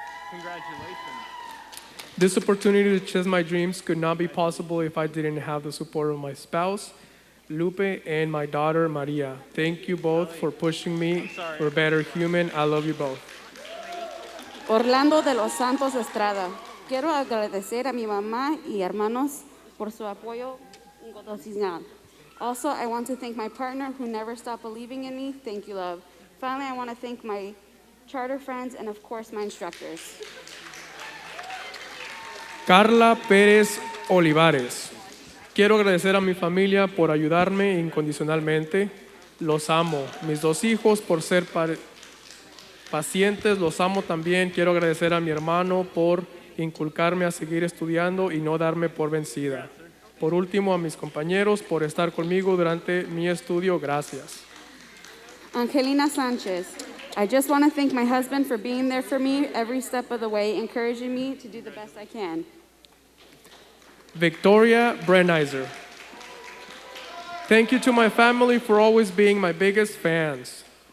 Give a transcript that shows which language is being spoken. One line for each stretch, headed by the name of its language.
English: Congratulations. This opportunity to chase my dreams could not be possible if I didn't have the support of my spouse, Lupe, and my daughter, Maria. Thank you both for pushing me for a better human. I love you both. Orlando de los Santos Estrada.
Spanish: Quiero agradecer a mi mamá y hermanos por su apoyo incondicional.
English: Also, I want to thank my partner who never stopped believing in me. Thank you, love. Finally, I want to thank my charter friends and, of course, my instructors. Carla Pérez Olivares.
Spanish: Quiero agradecer a mi familia por ayudarme incondicionalmente. Los amo. Mis dos hijos por ser pacientes. Los amo también. Quiero agradecer a mi hermano por inculcarme a seguir estudiando y no darme por vencida. Por último, a mis compañeros por estar conmigo durante mi estudio. Gracias. Angelina Sanchez.
English: I just want to thank my husband for being there for me every step of the way, encouraging me to do the best I can. Victoria Brenizer. Thank you to my family for always being my biggest fans.